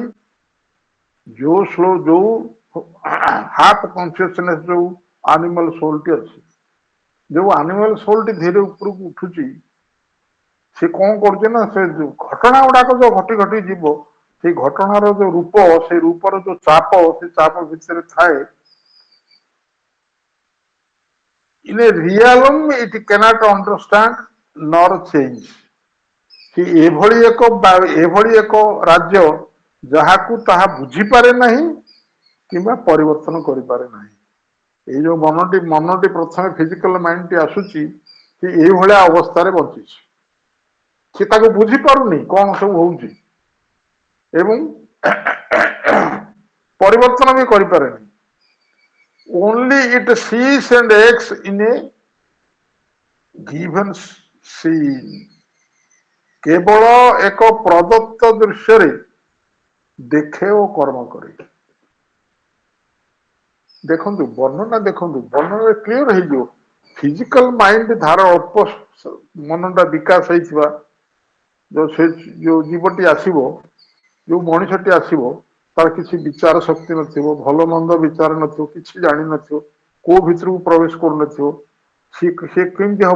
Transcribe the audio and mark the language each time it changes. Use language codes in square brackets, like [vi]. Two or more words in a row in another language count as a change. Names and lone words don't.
[or] ଯୋଉ ଯୋଉ [en] half consciousness, [or] ଯୋଉ [en] animal soulଟି [or] ଅଛି, ଯୋଉ [en] animal soulଟି [or] ଧୀରେ ଉପରକୁ ଉଠୁଛି, ସେ କଣ କରୁଛି ନା, ସେ ଯୋଉ ଘଟଣା ଗୁଡାକ ଯୋଉ ଘଟି ଘଟି ଯିବ, ସେଇ ଘଟଣାର ଯୋଉ ରୂପ, ସେଇ ରୂପର ଯୋଉ ଚାପ, ସେ ଚାପ ଭିତରେ ଥାଏ। [en] In a realm it cannot understand nor change. [or] ଏଭଳି ଏକ ରାଜ୍ୟ ଯାହାକୁ ତାହା ବୁଝିପାରେ ନାହିଁ କିମ୍ବା ପରିବର୍ତ୍ତନ କରିପାରେ ନାହିଁ। ଏଇ ଯୋଉ ମନଟି ପ୍ରଥମେ [en] physical mindଟି [or] ଆସୁଛି, ସେ ଏଇଭଳିଆ ଅବସ୍ଥାରେ ବଞ୍ଚିଛି। ସେ ତାକୁ ବୁଝିପାରୁନି କଣ ସବୁ ହଉଛି, ଏବଂ ପରିବର୍ତ୍ତନ ବି କରିପାରେନି। [en] only it sees and acts in a given scene. [or] କେବଳ ଏକ ପ୍ରଦତ୍ତ ଦୃଶ୍ୟରେ ଦେଖେ ଓ କର୍ମ କରେ। ଦେଖନ୍ତୁ ବର୍ଣ୍ଣନା, ଦେଖନ୍ତୁ ବର୍ଣ୍ଣନାରେ କ୍ଲିୟର ହେଇଯିବ। [en] physical mind [or] ଧାର ଅଳ୍ପ ମନଟା ବିକାଶ ହେଇଥିବା ଯୋଉ ଜୀବଟି ଆସିବ, ଯୋଉ ମଣିଷଟି ଆସିବ, ତାର କିଛି ବିଚାର ଶକ୍ତି ନଥିବ, ଭଲ ମନ୍ଦ ବିଚାର ନଥିବ, କିଛି ଜାଣିନଥିବ, କୋଉ ଭିତରକୁ ପ୍ରବେଶ କରୁନଥିବ, ସେ କେମିତି ହବ?